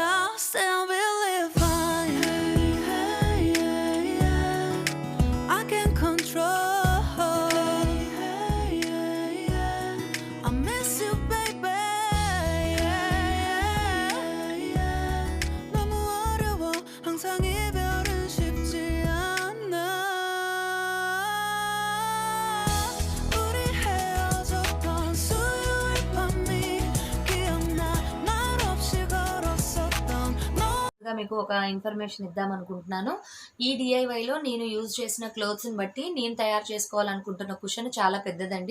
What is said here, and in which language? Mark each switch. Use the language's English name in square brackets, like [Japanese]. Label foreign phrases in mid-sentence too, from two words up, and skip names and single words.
[English] Still believe fine. Hey, hey, yeah, yeah. I can't control. Hey, hey, yeah, yeah. I miss you, baby. Yeah, yeah, yeah. [Korean] 너무 어려워. 항상 이별은 쉽지 않아. [Telugu] మీకు ఒక ఇన్ఫర్మేషన్ ఇద్దాం అనుకుంటున్నాను. ఈ DIYలో నేను యూజ్ చేసిన క్లోత్స్ని బట్టి నేను తయారు చేసుకోవాలనుకుంటున్న కుషన్ చాలా పెద్దదండి.